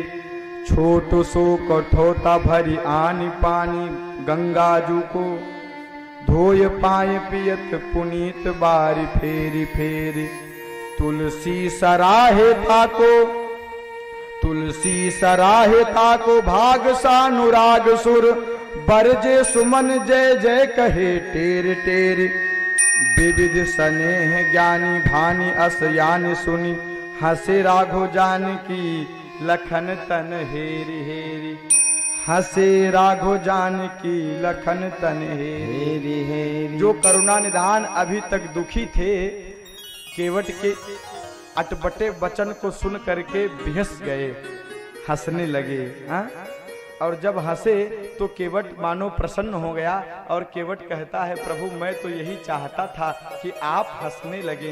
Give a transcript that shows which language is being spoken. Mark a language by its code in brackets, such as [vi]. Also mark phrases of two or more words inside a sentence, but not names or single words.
[bra] छोट सो कठोता भरी आनी पानी, गंगा जू को धोय पाए पियत पुनीत बारी फेरी फेरी। तुलसी सराहे ताको, तुलसी सराहे ताको भाग सानुराग सुर। बरजे सुमन जय जय कहे टेर टेर। विविध स्नेह ज्ञानी भानी अस यानी सुनी। हंसे राघो जानकी लखन तन हेरी हेरी। हंसे राघो जानकी लखन तन हेरी हेरी। [hi] जो करुणा निधान अभी तक दुखी थे, केवट के अटपटे वचन को सुन करके बिहस गए, हंसने लगे। और जब हंसे तो केवट मानो प्रसन्न हो गया और केवट कहता है प्रभु मैं तो यही चाहता था कि आप हंसने लगे।